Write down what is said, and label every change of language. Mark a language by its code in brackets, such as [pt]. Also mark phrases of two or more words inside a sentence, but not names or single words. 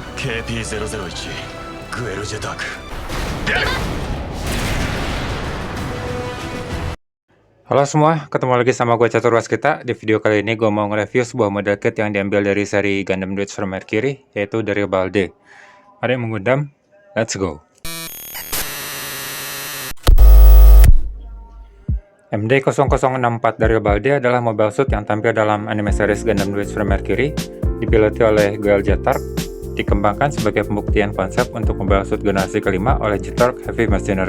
[id] KP001 グエルジェタク。 Halo semua, ketemu lagi sama gue Catur Waskita. Di video kali ini gue mau nge-review sebuah [en] model kit [id] yang diambil dari seri Gundam Dudes from Mercury, yaitu dari Balde. Mari mengundam, [en] let's go! [id] MD0064 dari Balde adalah [en] mobile suit [id] yang tampil dalam [en] anime series [id] Gundam Dudes from Mercury, dipiloti oleh Goel Jetark, dikembangkan sebagai pembuktian konsep untuk [en] mobile suit [id] generasi kelima oleh Jetark Heavy Machinery.